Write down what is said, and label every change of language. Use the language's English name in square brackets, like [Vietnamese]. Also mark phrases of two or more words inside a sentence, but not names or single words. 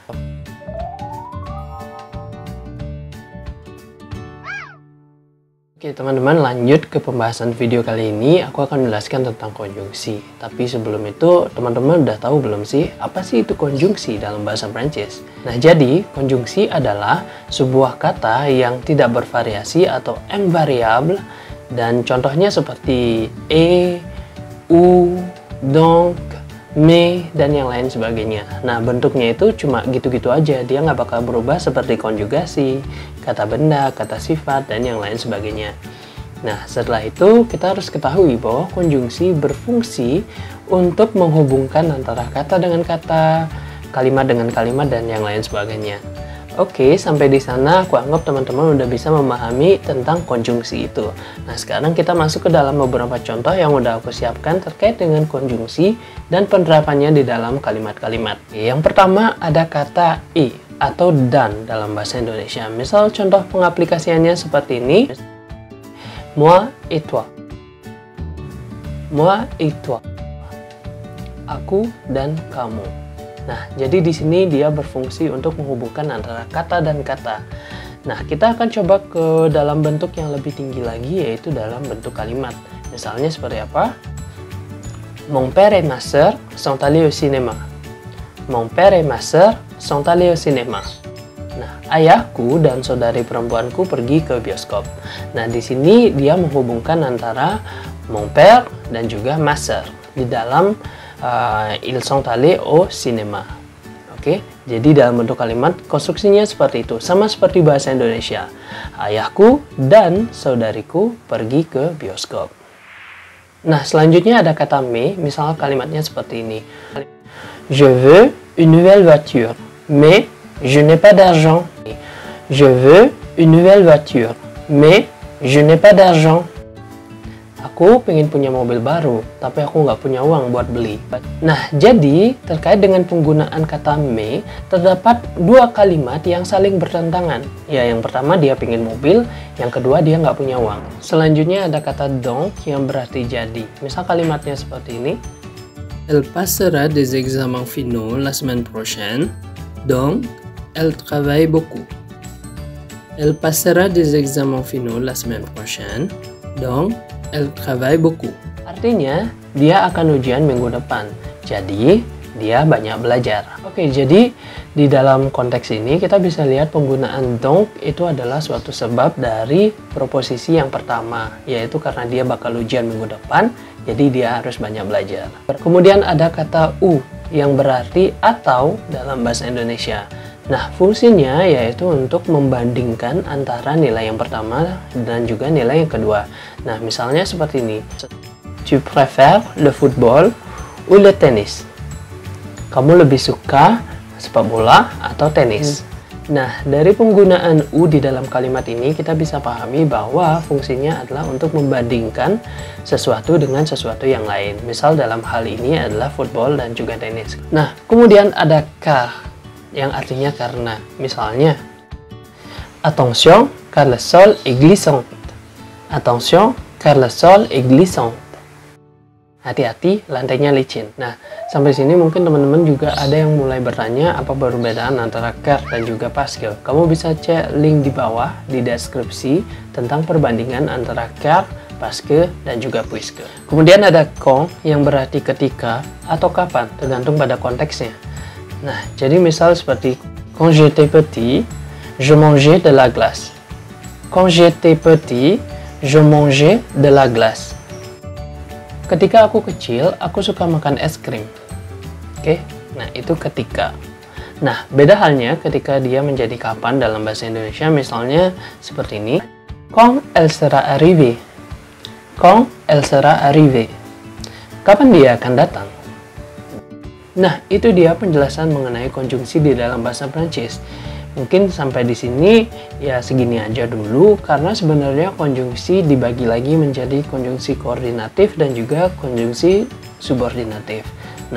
[Indonesian] Oke teman-teman, lanjut ke pembahasan video kali ini. Aku akan menjelaskan tentang konjungsi. Tapi sebelum itu, teman-teman udah tahu belum sih apa sih itu konjungsi dalam bahasa Prancis? Nah, jadi konjungsi adalah sebuah kata yang tidak bervariasi atau invariable, dan contohnya seperti [French] ou, donc, mais, [Indonesian] dan yang lain sebagainya. Nah, bentuknya itu cuma gitu-gitu aja, dia nggak bakal berubah seperti konjugasi, kata benda, kata sifat, dan yang lain sebagainya. Nah, setelah itu kita harus ketahui bahwa konjungsi berfungsi untuk menghubungkan antara kata dengan kata, kalimat dengan kalimat, dan yang lain sebagainya. Oke, sampai di sana aku anggap teman-teman udah bisa memahami tentang konjungsi itu. Nah, sekarang kita masuk ke dalam beberapa contoh yang udah aku siapkan terkait dengan konjungsi dan penerapannya di dalam kalimat-kalimat. Yang pertama ada kata i atau dan dalam bahasa Indonesia. Misal contoh pengaplikasiannya seperti ini. [French] Moi et toi. Moi et toi. [Indonesian] Aku dan kamu. Nah, jadi di sini dia berfungsi untuk menghubungkan antara kata dan kata. Nah, kita akan coba ke dalam bentuk yang lebih tinggi lagi, yaitu dalam bentuk kalimat. Misalnya seperti apa? [French] Mon père et ma sœur sont allés au cinéma. Mon père et ma sœur sont allés au cinéma. [Indonesian] Nah, ayahku dan saudari perempuanku pergi ke bioskop. Nah, di sini dia menghubungkan antara [French] mon père [Indonesian] dan juga [French] ma sœur [Indonesian] di dalam [French] ils sont allés au cinéma. [Indonesian] Oke, jadi dalam bentuk kalimat konstruksinya seperti itu, sama seperti bahasa Indonesia. Ayahku dan saudariku pergi ke bioskop. Nah, selanjutnya ada kata mais, misal kalimatnya seperti ini. [French] Je veux une nouvelle voiture, mais je n'ai pas d'argent. Je veux une nouvelle voiture, mais je n'ai pas d'argent. [Indonesian] Aku pengen punya mobil baru, tapi aku nggak punya uang buat beli. Nah, jadi terkait dengan penggunaan kata mais, terdapat dua kalimat yang saling bertentangan. Ya, yang pertama dia pengen mobil, yang kedua dia nggak punya uang. Selanjutnya ada kata donc yang berarti jadi. Misal kalimatnya seperti ini. [French] Elle passera des examens finaux la semaine prochaine, donc elle travaille beaucoup. Elle passera des examens finaux la semaine prochaine, donc elle travaille beaucoup. [Indonesian] Artinya, dia akan ujian minggu depan. Jadi, dia banyak belajar. Oke, jadi di dalam konteks ini kita bisa lihat penggunaan donc itu adalah suatu sebab dari proposisi yang pertama, yaitu karena dia bakal ujian minggu depan, jadi dia harus banyak belajar. Kemudian ada kata u yang berarti atau dalam bahasa Indonesia. Nah, fungsinya yaitu untuk membandingkan antara nilai yang pertama dan juga nilai yang kedua. Nah, misalnya seperti ini. [French] Tu préfères le football ou le tennis? [Indonesian] Kamu lebih suka sepak bola atau tenis? Nah, dari penggunaan u di dalam kalimat ini kita bisa pahami bahwa fungsinya adalah untuk membandingkan sesuatu dengan sesuatu yang lain. Misal dalam hal ini adalah football dan juga tenis. Nah, kemudian ada car yang artinya karena. Misalnya, [French] attention car le sol est glissant. Attention car le sol est glissant. [Indonesian] Hati-hati, lantainya licin. Nah, sampai sini mungkin teman-teman juga ada yang mulai bertanya apa perbedaan antara car dan juga parce. Kamu bisa cek link di bawah di deskripsi tentang perbandingan antara [French] car, parce, [Indonesian] dan juga puisque. Kemudian ada quand yang berarti ketika atau kapan, tergantung pada konteksnya. Nah, jadi misal seperti [French] quand j'étais petit, je mangeais de la glace. Quand j'étais petit, je mangeais de la glace. [Indonesian] Ketika aku kecil, aku suka makan es krim. Oke, nah itu ketika. Nah, beda halnya ketika dia menjadi kapan dalam bahasa Indonesia, misalnya seperti ini. [French] Quand elle sera arrivée. Quand elle sera arrivée. [Indonesian] Kapan dia akan datang? Nah, itu dia penjelasan mengenai konjungsi di dalam bahasa Prancis. Mungkin sampai di sini ya segini aja dulu, karena sebenarnya konjungsi dibagi lagi menjadi konjungsi koordinatif dan juga konjungsi subordinatif.